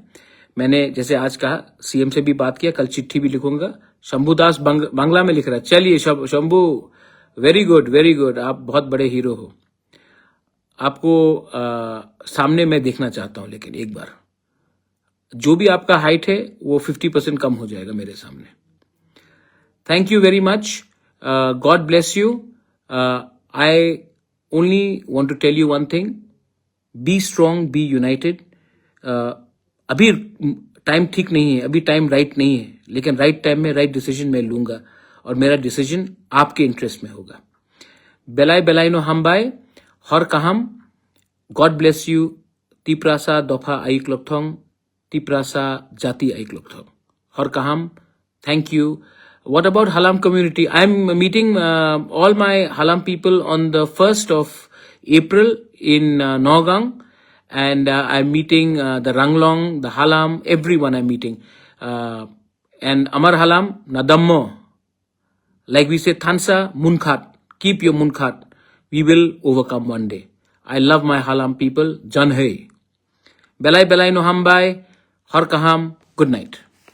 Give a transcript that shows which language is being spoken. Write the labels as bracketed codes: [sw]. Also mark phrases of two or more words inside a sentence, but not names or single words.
[hi] मैंने जैसे आज कहा, सीएम से भी बात किया, कल चिट्ठी भी लिखूंगा। शंभुदास बांग्ला में लिख रहा है। चलिए शंभू, [en] very good, [hi] आप बहुत बड़े हीरो हो। आपको सामने मैं देखना चाहता हूं, लेकिन एक बार जो भी आपका हाइट है वो 50% कम हो जाएगा मेरे सामने। [en] thank you very much, God bless you. I only want to tell you one thing, be strong, be united. [hi] अभी टाइम ठीक नहीं है, अभी टाइम राइट नहीं है, लेकिन [en] right time [hi] में [en] right decision [hi] मैं लूंगा, और मेरा डिसीजन आपके इंटरेस्ट में होगा। [trp] बेलाई बेलाई नो हमबाई, हर कहाम, [en] God bless you. [trp] तिप्रासा दफा आइक लोकथोंग, तिप्रासा जाति आइक लोकथोंग, हर कहाम, [en] thank you. What about Halam community? I'm meeting all my Halam people on the 1st of April in Nagaung, and I'm meeting the Ranglong, the Halam, everyone I'm meeting. And Amar Halam, Nadammo. Like we say, Thansa, Munkhat. Keep your Munkhat. We will overcome one day. I love my Halam people. [trp] Jan hai. Belai belai no hambai. Har kaham. [en] Good night.